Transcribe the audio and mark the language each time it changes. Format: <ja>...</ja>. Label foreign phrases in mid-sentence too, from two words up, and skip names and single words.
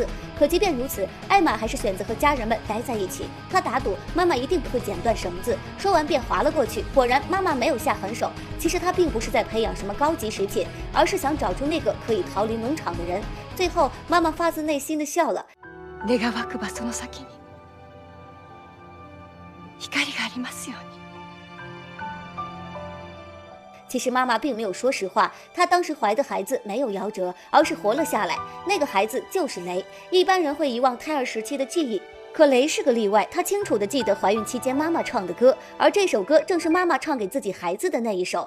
<zh>可即便如此，艾玛还是选择和家人们待在一起。她打赌妈妈一定不会剪断绳子，说完便滑了过去。果然，妈妈没有下狠手。其实她并不是在培养什么高级食品，而是想找出那个可以逃离农场的人。最后，妈妈发自内心的笑了。</zh> <ja>願わくばその先に光がありますように。</ja> <zh>其实妈妈并没有说实话，她当时怀的孩子没有夭折，而是活了下来。那个孩子就是雷。一般人会遗忘胎儿时期的记忆，可雷是个例外，他清楚地记得怀孕期间妈妈唱的歌，而这首歌正是妈妈唱给自己孩子的那一首。</zh>